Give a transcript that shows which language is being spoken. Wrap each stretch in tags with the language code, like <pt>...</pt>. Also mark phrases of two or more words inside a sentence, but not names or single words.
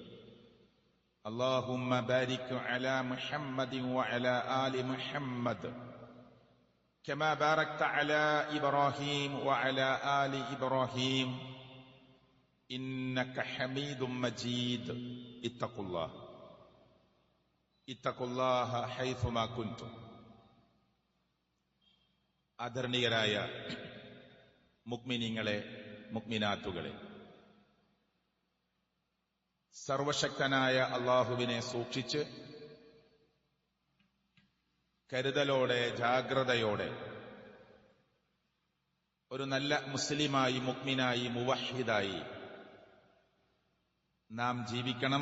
<ar>اللهم بارك على محمد وعلى آل محمد كما باركت على إبراهيم وعلى آل إبراهيم إنك حميد مجيد اتقوا الله حيثما كنتم.</ar> <ml>ആദരണീയരായ മുഅ്മിനീങ്ങളെ, മുഅ്മിനാത്തുകളെ, സർവശക്തനായ അല്ലാഹുവിനെ സൂക്ഷിച്ച് കരുതലോടെ, ജാഗ്രതയോടെ ഒരു നല്ല മുസ്ലിമായി, മുഅ്മിനായി, മുവഹ്ഹിദായി നാം ജീവിക്കണം.</ml>